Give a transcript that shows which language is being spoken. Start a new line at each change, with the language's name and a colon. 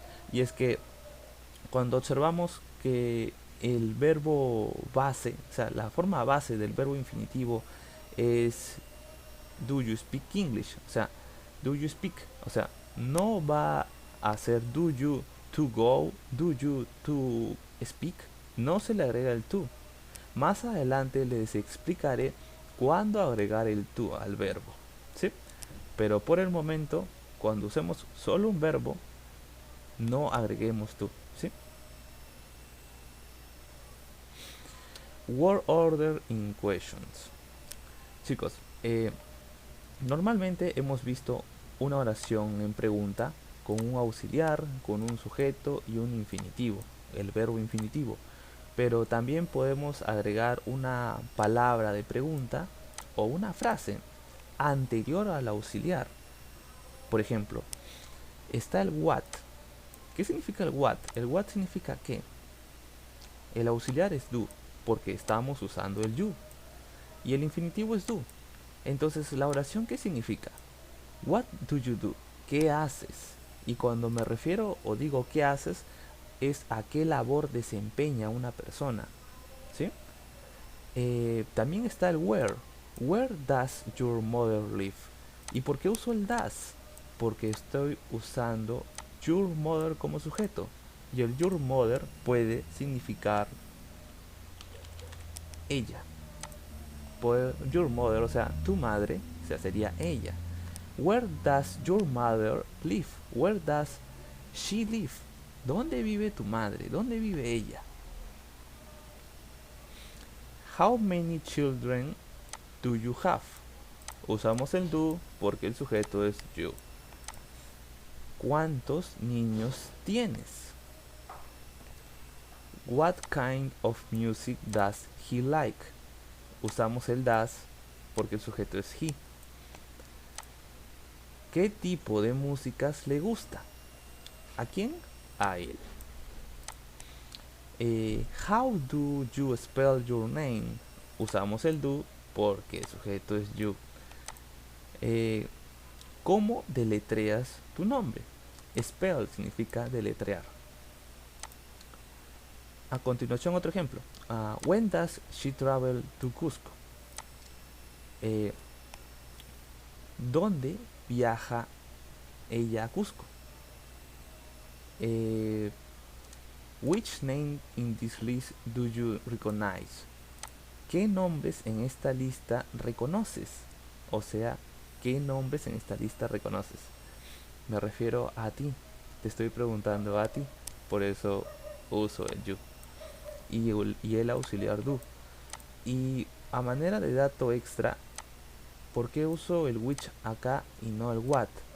Spanish: Y es que cuando observamos que el verbo base, o sea, la forma base del verbo infinitivo es
English: do you speak English,
Spanish: o sea,
English: do you speak, o sea, no va a ser do you to go, do you to speak,
Spanish: no se le agrega el to. Más adelante les explicaré cuándo agregar el to al verbo, ¿sí? Pero por el momento, cuando usemos solo un verbo, no agreguemos to, ¿sí?
English: Word order in questions.
Spanish: Chicos, normalmente hemos visto una oración en pregunta con un auxiliar, con un sujeto y un infinitivo, el verbo infinitivo. Pero también podemos agregar una palabra de pregunta o una frase anterior al auxiliar. Por ejemplo, está el what. ¿Qué significa el what? El what significa que el auxiliar es do, porque estamos usando el you. Y el infinitivo es do. Entonces, ¿la oración qué significa?
English: What do you do?
Spanish: ¿Qué haces? Y cuando me refiero o digo qué haces, es a qué labor desempeña una persona, ¿sí? También está el where.
English: Where does your mother live?
Spanish: ¿Y por qué uso el does? Porque estoy usando your mother como sujeto. Y el your mother puede significar ella. Your mother, o sea, tu madre, o sea, sería ella.
English: Where does your mother live? Where does she live?
Spanish: ¿Dónde vive tu madre? ¿Dónde vive ella?
English: How many children do you have?
Spanish: Usamos el do porque el sujeto es you. ¿Cuántos niños tienes?
English: What kind of music does he like?
Spanish: Usamos el does porque el sujeto es he. ¿Qué tipo de músicas le gusta? ¿A quién? A él.
English: How do you spell your name?
Spanish: Usamos el do porque el sujeto es you. ¿Cómo deletreas tu nombre? Spell significa deletrear. A continuación otro ejemplo.
English: When does she travel to Cusco?
Spanish: ¿Dónde viaja ella a Cusco?
English: Which name in this list do you recognize?
Spanish: ¿Qué nombres en esta lista reconoces? O sea, ¿qué nombres en esta lista reconoces? Me refiero a ti. Te estoy preguntando a ti. Por eso uso el you. Y el auxiliar do. Y a manera de dato extra, ¿por qué uso el which acá y no el what?